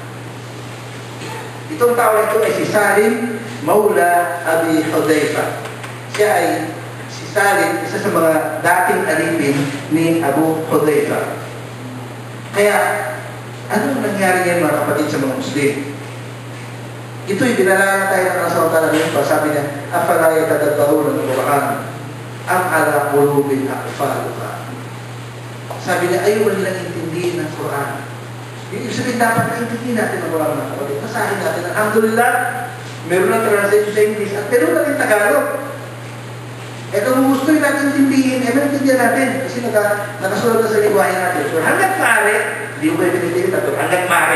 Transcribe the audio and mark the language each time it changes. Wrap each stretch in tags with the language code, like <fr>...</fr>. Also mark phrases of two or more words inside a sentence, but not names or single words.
<tl>Itong tao ito ay si Salim Maula Abi Hudayfa. Siya ay si Salim, isa sa mga dating alipin ni Abu Hudayfa. Kaya, anong nangyari ngayon mga kapatid sa mga Muslim? Ito'y binalala tayo ng</tl> <ar>الله تعالى</ar> <tl>ngayon. Sabi niya,</tl> <ar>أفلا يتدبرون القرآن أم على قلوب أقفالها.</ar> <tl>Sabi niya, ayaw nilang intindihin ng Quran. Ibig sabihin, dapat naintindihin natin ang Quran mga kapatid. Masahin natin, alhamdulillah, meron ng translation sa English at meron na rin Tagalog. Kung gusto natin intindihin, maintindihan natin. Kasi nakasulat na sa lingwahe natin. So, hanggang maaari, hindi ko kayo pinitigil na ito, hanggang maaari.</tl>